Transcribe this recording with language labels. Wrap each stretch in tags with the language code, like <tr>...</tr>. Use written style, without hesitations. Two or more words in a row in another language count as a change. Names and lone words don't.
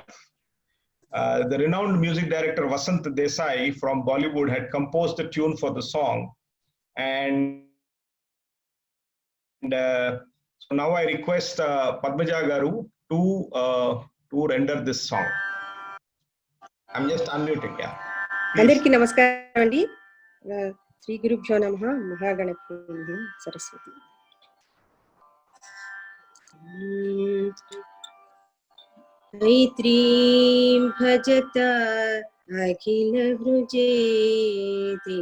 <en>The renowned music director Vasant Desai from Bollywood had composed a tune for the song, and so now I request Padmaja Garu to render this song. I'm just unmuting. Yeah.</en> <te>అందరికీ నమస్కారం అండి.</te> <sa>श्री गुरुभ्यो नमः महागणपति सरस्वती. मैत्रीं भजत अखिल वृजेति.</sa>